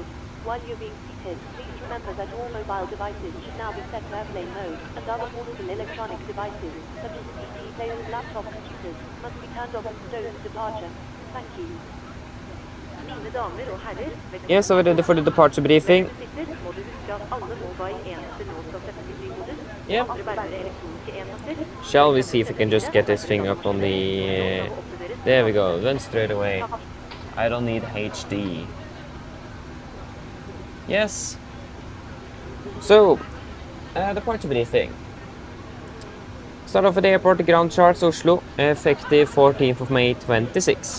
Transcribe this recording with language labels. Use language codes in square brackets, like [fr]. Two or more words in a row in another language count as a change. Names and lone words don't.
[en] While you're being seated, please remember that all mobile devices should now be set to airplane mode, and other portable electronic devices, such as PC players, laptop computers, must be turned off and stowed at departure. Thank you. [no] Mine damer og herrer, [en] Yes, so we're ready for the departure briefing. [no] må du huske at alle mobile enheter nå skal settes i flymodus. [en] Yep. [no] Andre bærere elektroniske enheter. [en] Shall we see if we can just get this thing up on the... there we go, then straight away. I don't need HD. Yes. So, departure briefing. Start off at the airport, ground charts Oslo, effective 14th of May 26.